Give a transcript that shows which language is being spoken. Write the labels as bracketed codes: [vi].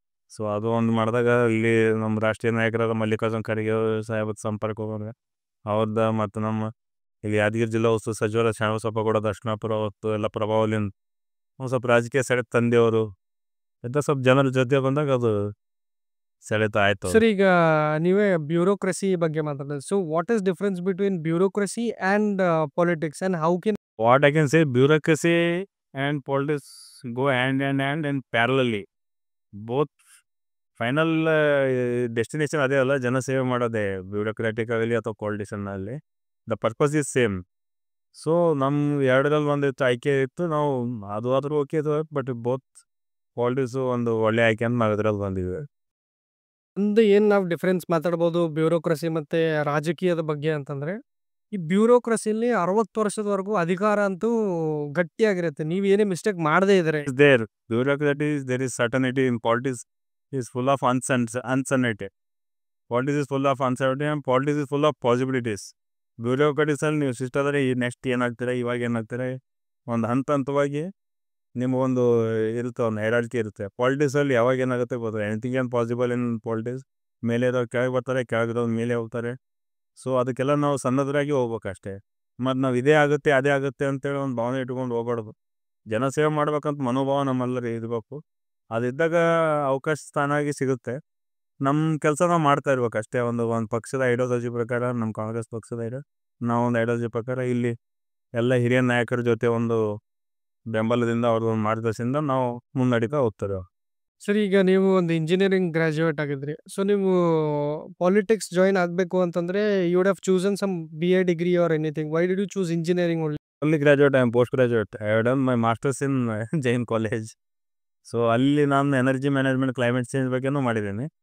[kn] So ಅದು ಒಂದು ಮಾಡಿದಾಗ ಇಲ್ಲಿ ನಮ್ಮ ರಾಷ್ಟ್ರೀಯ ನಾಯಕರಾದ ಮಲ್ಲಿಕಾರ್ಜುನ ಖರ್ಗೆ ಸಾಹೇಬ್ ಸಂಪರ್ಕ ಹೋಗೋದು ಅವ್ರದ್ದು, ಮತ್ತು ನಮ್ಮ ಇಲ್ಲಿ ಯಾದಗಿರಿ ಜಿಲ್ಲಾ ಉಸ್ತುವಾರಿ ಸಚಿವರ ಶ್ಯಾಮಸಪ್ಪ ಕೂಡ ದಕ್ಷಿಣಾಪುರ ಹೊತ್ತು ಎಲ್ಲ ಪ್ರಭಾವಲಿಂದ ಒಂದು ಸ್ವಲ್ಪ ರಾಜಕೀಯ ಸೆಳೆತ ತಂದೆಯವರು ಎಂಥ ಸ್ವಲ್ಪ ಜನರ ಜೊತೆ ಬಂದಾಗ ಅದು ಸೆಳೆತ ಆಯಿತು. ಸರ್, ಈಗ ನೀವೇ ಬ್ಯೂರೋಕ್ರಸಿ ಬಗ್ಗೆ ಮಾತಾಡೋದು. [en] So what is difference between bureaucracy and politics, and how can What I can say, bureaucracy and politics go hand in hand and parallelly. [kn] Both final destination ಅದೇ ಅಲ್ಲ, ಜನಸೇವೆ ಮಾಡೋದೇ, ಬ್ಯೂರೋಕ್ರಾಟಿಕ್ ಆಗಲಿ ಅಥವಾ ಪಾಲಿಟಿಷನ್ನಲ್ಲಿ. [en] The purpose is same. [kn] So ನಮ್ಮ ಎರಡರಲ್ಲಿ ಒಂದಿತ್ತು ಆಯ್ಕೆ ಇತ್ತು, ನಾವು ಅದು ಆದರೂ ಓಕೆ ಇದು. ಬಟ್ ಬೋತ್ ಪಾಲಿಟಿಕ್ಸು ಒಂದು ಒಳ್ಳೆ ಆಯ್ಕೆ ಅಂತ ನಾವು ಇದರಲ್ಲಿ ಬಂದಿದ್ವಿ. ಒಂದು ಏನು ನಾವು ಡಿಫ್ರೆನ್ಸ್ ಮಾತಾಡ್ಬೋದು ಬ್ಯೂರೋಕ್ರಸಿ ಮತ್ತು ರಾಜಕೀಯದ ಬಗ್ಗೆ ಅಂತಂದರೆ, ಈ ಬ್ಯೂರೋಕ್ರಸಿಲಿ 60 ವರ್ಷದವರೆಗೂ ಅಧಿಕಾರ ಅಂತೂ ಗಟ್ಟಿಯಾಗಿರುತ್ತೆ. ನೀವು ಏನೇ ಮಿಸ್ಟೇಕ್ ಮಾಡದೇ ಇದ್ರೆ. [en] is there. Bureaucracy is there is certainty in politics is full of uncertainty. Politics is full of uncertainty and politics is full of possibilities. [kn] ಬ್ಯೂರೋಕ್ರಟಿಸ್ ಅಲ್ಲಿ ನೀವು ಶಿಷ್ಟಾದರೆ ಈ ನೆಕ್ಸ್ಟ್ ಏನಾಗ್ತಾರೆ, ಇವಾಗ ಏನಾಗ್ತಾರೆ, ಒಂದು ಹಂತವಾಗಿ ನಿಮಗೊಂದು ಇರುತ್ತೆ, ಒಂದು ಹೈರಾರ್ಕಿ ಇರುತ್ತೆ. ಪಾಲಿಟಿಕ್ಸಲ್ಲಿ ಯಾವಾಗ ಏನಾಗುತ್ತೆ ಗೊತ್ತಿಲ್ಲ. ಎನಿಥಿಂಗ್ ಏನು [en] Possible in politics. [kn] ಮೇಲೆ ಇರೋರು ಕೆಳಗೆ ಬರ್ತಾರೆ, ಕೆಳಗಿರೋರು ಮೇಲೆ ಹೋಗ್ತಾರೆ. ಸೊ ಅದಕ್ಕೆಲ್ಲ ನಾವು ಸನ್ನದ್ಧರಾಗಿ ಹೋಗ್ಬೇಕಷ್ಟೇ. ಮತ್ತು ನಾವು ಇದೇ ಆಗುತ್ತೆ ಅದೇ ಆಗುತ್ತೆ ಅಂತೇಳಿ ಒಂದು ಭಾವನೆ ಇಟ್ಕೊಂಡು ಹೋಗ್ಬಾರ್ದು. ಜನಸೇವೆ ಮಾಡ್ಬೇಕಂತ ಮನೋಭಾವ ನಮ್ಮಲ್ಲರಿ ಇರಬೇಕು. ಅದಿದ್ದಾಗ ಅವಕಾಶ ತಾನಾಗಿ ಸಿಗುತ್ತೆ. ನಮ್ಮ ಕೆಲಸ ನಾವು ಮಾಡ್ತಾ ಇರ್ಬೇಕು ಅಷ್ಟೇ. ಒಂದು ಪಕ್ಷದ ಐಡಿಯಾಲಜಿ ಪ್ರಕಾರ, ನಮ್ಮ ಕಾಂಗ್ರೆಸ್ ಪಕ್ಷದ ನಾವು ಒಂದು ಐಡಿಯಾಲಜಿ ಪ್ರಕಾರ ಇಲ್ಲಿ ಎಲ್ಲ ಹಿರಿಯ ನಾಯಕರ ಜೊತೆ ಒಂದು ಬೆಂಬಲದಿಂದ ಅವ್ರ ಒಂದು ಮಾರ್ಗದರ್ಶನದಿಂದ ನಾವು ಮುನ್ನಡೀತಾ ಹೋಗ್ತಾರೆ. ಸರ್, ಈಗ ನೀವು ಒಂದು ಇಂಜಿನಿಯರಿಂಗ್ ಗ್ರಾಜ್ಯುಯೇಟ್ ಆಗಿದ್ರಿ. ಸೊ ನೀವು ಪಾಲಿಟಿಕ್ಸ್ ಜಾಯಿನ್ ಆಗಬೇಕು ಅಂತಂದ್ರೆ [en] You would have chosen some BA degree or anything. Why did you choose engineering only? Only graduate, I am post graduate. I have done my masters in Jain College. [kn] So ಅಲ್ಲಿ ನಾನು energy management, climate change ಬಗ್ಗೆನೂ ಮಾಡಿದ್ದೀನಿ.